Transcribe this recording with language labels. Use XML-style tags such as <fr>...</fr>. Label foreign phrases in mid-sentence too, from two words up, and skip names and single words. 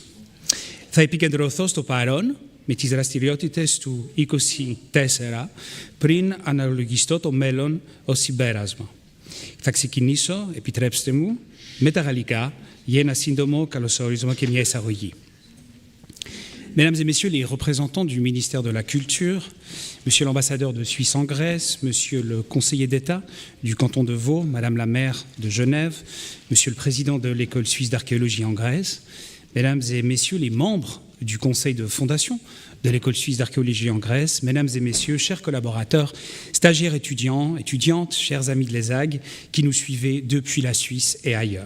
<el>Θα επικεντρωθώ στο παρόν με τις δραστηριότητες του 24, πριν αναλογιστώ το μέλλον ως συμπέρασμα. Θα ξεκινήσω, επιτρέψτε μου, με τα γαλλικά για ένα σύντομο καλωσόρισμα και μια εισαγωγή.</el> <fr>Mesdames et messieurs les représentants du ministère de la Culture, monsieur l'ambassadeur de Suisse en Grèce, monsieur le conseiller d'État du canton de Vaud, madame la maire de Genève, monsieur le président de l'école suisse d'archéologie en Grèce, mesdames et messieurs les membres du conseil de fondation de l'école suisse d'archéologie en Grèce, mesdames et messieurs, chers collaborateurs, stagiaires étudiants, étudiantes, chers amis de l'ESAG qui nous suivez depuis la Suisse et ailleurs.</fr>